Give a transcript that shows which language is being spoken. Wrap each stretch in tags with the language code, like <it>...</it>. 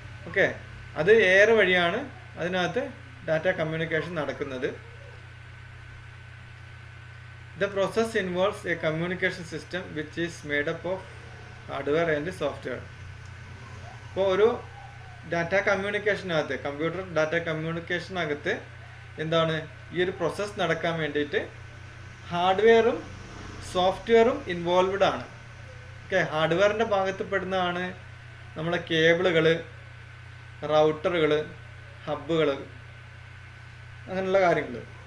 <ml>Okay, അത് air വഴിയാണ് അതിനകത്ത് ഡാറ്റ കമ്മ്യൂണിക്കേഷൻ നടക്കുന്നത്.</ml> <en>The process involves a communication system which is made up of hardware and software.</en> <ml>ഇപ്പോൾ ഒരു ഡാറ്റ കമ്മ്യൂണിക്കേഷനകത്ത്, കമ്പ്യൂട്ടർ ഡാറ്റ കമ്മ്യൂണിക്കേഷനകത്ത് ഈ ഒരു പ്രോസസ്സ് നടക്കാൻ വേണ്ടിയിട്ട് ഹാർഡ്വെയറും സോഫ്റ്റ്വെയറും ഇൻവോൾവ്ഡ് ആണ്. ഓക്കെ, ഹാർഡ്വെയറിൻ്റെ ഭാഗത്ത് പെടുന്നതാണ് നമ്മളെ കേബിളുകൾ, റൗട്ടറുകൾ, ഹബ്ബുകൾ, അങ്ങനെയുള്ള കാര്യങ്ങൾ.</ml>